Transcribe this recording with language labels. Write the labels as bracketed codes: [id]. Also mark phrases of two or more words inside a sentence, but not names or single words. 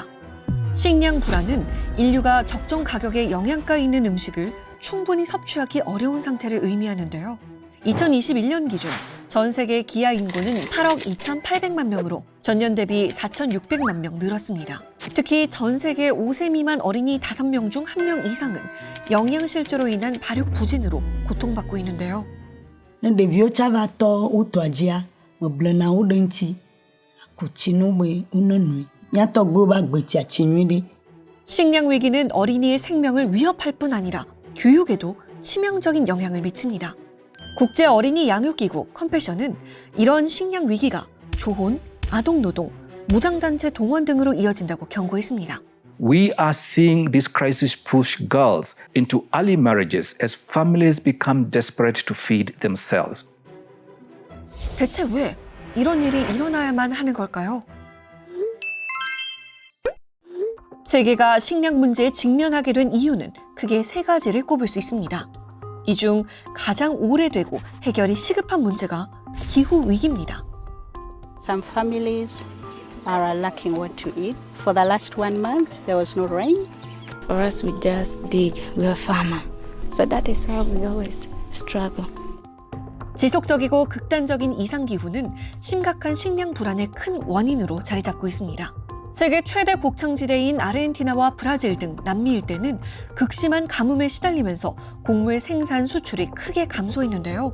[ko] 식량 불안은 인류가 적정 가격에 영양가 있는 음식을 충분히 섭취하기 어려운 상태를 의미하는데요. 2021년 기준 전 세계 기아 인구는 8억 2,800만 명으로 전년 대비 4,600만 명 늘었습니다. 특히 전 세계 5세 미만 어린이 5명 중 1명 이상은 영양실조로 인한 발육 부진으로 고통받고 있는데요. [ee] ɖeviwo tsava tɔ wotɔa dzia meble na wo ɖe ŋuti akutsi no be wonenui nyatɔgbewo be agbetsia tsi nyui ɖe. [ko] 식량 위기는 어린이의 생명을 위협할 뿐 아니라 교육에도 치명적인 영향을 미칩니다. 국제 어린이 양육기구 컴패션은 이런 식량 위기가 조혼, 아동노동, 무장단체 동원 등으로 이어진다고 경고했습니다. [en] We are seeing this crisis push girls into early marriages as families become desperate to feed themselves. [ko] 대체 왜 이런 일이 일어나야만 하는 걸까요? 세계가 식량 문제에 직면하게 된 이유는 크게 3가지를 꼽을 수 있습니다. 이 중 가장 오래되고 해결이 시급한 문제가 기후 위기입니다. [en] Some families are lacking what to eat. For the last 1 month, there was no rain. For us, we just dig. We are farmers. So that is how we always struggle. [ko] 지속적이고 극단적인 이상기후는 심각한 식량 불안의 큰 원인으로 자리 잡고 있습니다. 세계 최대 곡창지대인 아르헨티나와 브라질 등 남미 일대는 극심한 가뭄에 시달리면서 곡물 생산 수출이 크게 감소했는데요.